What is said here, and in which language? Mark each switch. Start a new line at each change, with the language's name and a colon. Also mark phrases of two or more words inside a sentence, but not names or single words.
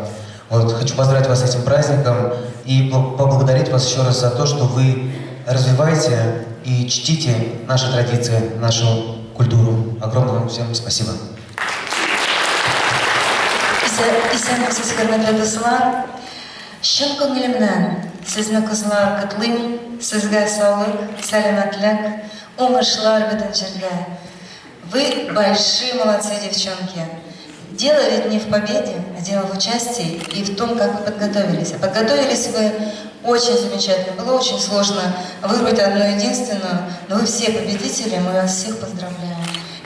Russian: Хочу поздравить вас с этим праздником и поблагодарить вас еще раз за то, что вы развиваете и чтите наши традиции, нашу культуру. Огромное вам всем спасибо.
Tatar: Исәнмесез хөрмәтле дуслар, шын күңелемнән сезне кызлар котлыйм, сезгә саулык, сәламәтлек, уңышлар бөтен җирдә.
Russian: Вы большие молодцы, девчонки. Дело ведь не в победе, а дело в участии и в том, как вы подготовились. А подготовились вы очень замечательно. Было очень сложно выбрать одну единственную, но вы все победители, мы вас всех поздравляем.